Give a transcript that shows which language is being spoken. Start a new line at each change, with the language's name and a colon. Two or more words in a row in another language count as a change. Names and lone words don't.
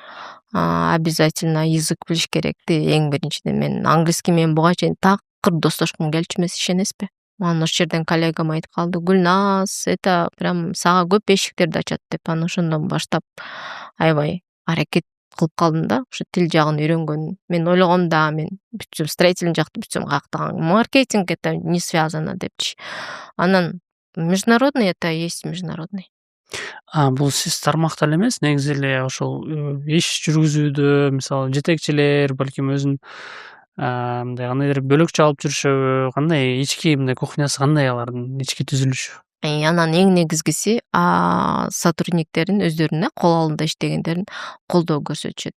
Kyrgyz: Обязательно язык билиш керек. Эң биринчиден мен английский менен буга чейин такыр достошкум келчү эмес, ишенесизби? Анан ошол жерден коллегам айтып калды, Гүлназ,
Russian: это прям
Kyrgyz: сага көп эшиктерди ачат деп. Анан ошондон баштап аябай аракет кылып калдым да. Ушу тил жагын үйрөнгөн. Мен ойлогом да, мен бүтсөм строительный жакты бүтсөм каяктаган.
Russian: Маркетинг это не связано депчи. Анан международный это есть международный.
Kyrgyz: Бул сиз тармакта эле эмес, негизи эле ошол иш жүргүзүүдө, мисалы жетекчилер балким өзүнүн мындай кандайдыр бөлөкчө алып жүрүшөбү, кандай ички мындай кухнясы кандай алардын ички түзүлүшү? Анан эң негизгиси сотрудниктердин өздөрүнө кол алдында иштегендерин колдоо көрсөтүшөт.